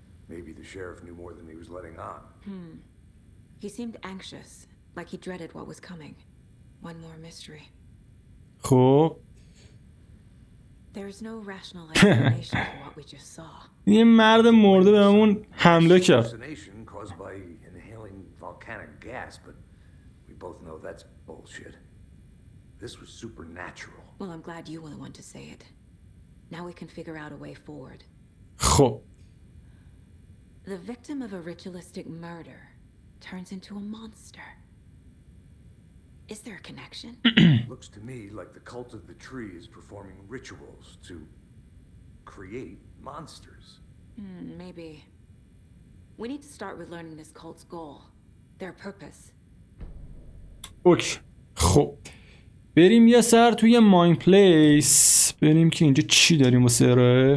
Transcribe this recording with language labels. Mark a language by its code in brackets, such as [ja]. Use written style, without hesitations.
[en] Maybe the sheriff knew more than he was letting on. He seemed anxious, like he dreaded what was coming. One more mystery. [fa] خب [en] There's no rational explanation for what we just saw. [fa] یه مرد مرده بهمون حمله کرد. [en] Hallucination caused by inhaling volcanic gas, but we both know that's bullshit. This was supernatural. Well, I'm glad you were the one to say it. Now we can figure out a way forward. [fa] خب [en] The victim of a ritualistic murder turns into a monster. Is there a connection? Looks to me like the cult of the tree is performing rituals to create monsters. Maybe. We need to start with learning this cult's goal, their purpose. [fa] اوکی خب بریم یه سر توی ماین پلیس بریم که اینجا چی داریم واسه ارائه.